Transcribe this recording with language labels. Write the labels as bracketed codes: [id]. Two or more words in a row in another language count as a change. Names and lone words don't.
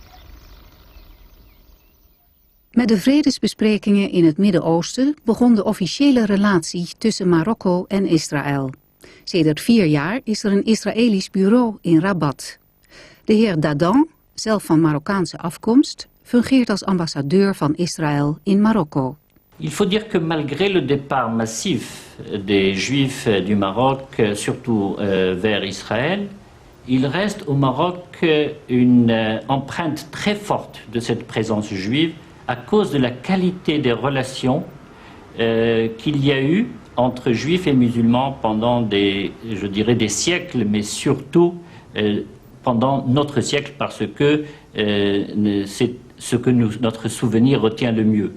[nl] Met de vredesbesprekingen in het Midden-Oosten begon de officiële relatie tussen Marokko en Israël. Sedert 4 jaar is er een Israëlisch bureau in Rabat. De heer Dadan, zelf van Marokkaanse afkomst, fungeert als ambassadeur van Israël in Marokko. [fr] Il faut dire que malgré le départ massif des Juifs du Maroc, surtout vers Israël, il reste au Maroc une empreinte très forte de cette présence juive à cause de la qualité des relations qu'il y a eu entre juifs et musulmans pendant je dirais des siècles, mais surtout pendant notre siècle, parce que c'est ce que notre souvenir retient le mieux.